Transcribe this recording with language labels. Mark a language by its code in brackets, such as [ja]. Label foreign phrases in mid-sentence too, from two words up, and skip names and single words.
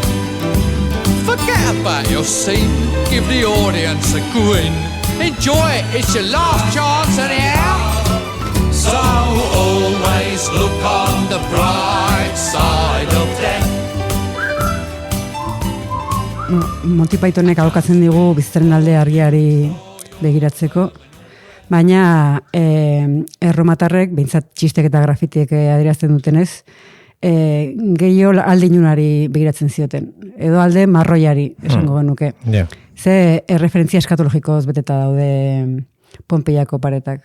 [en] Forget about your scene, give the audience a grin. Enjoy it, it's your last chance anyhow. So always look on the bright side of death. [eu] Monty Pythonek alokatzen digu bizitzaren alde argiari begiratzeko, baina erromatarrek, behintzat txistek eta grafitiek adierazten dutenez, gehiago alde inunari begiratzen zioten. Edo alde marroiari, esango genuke. Ze erreferentzia eskatologikoz beteta daude Pompeiako paretak.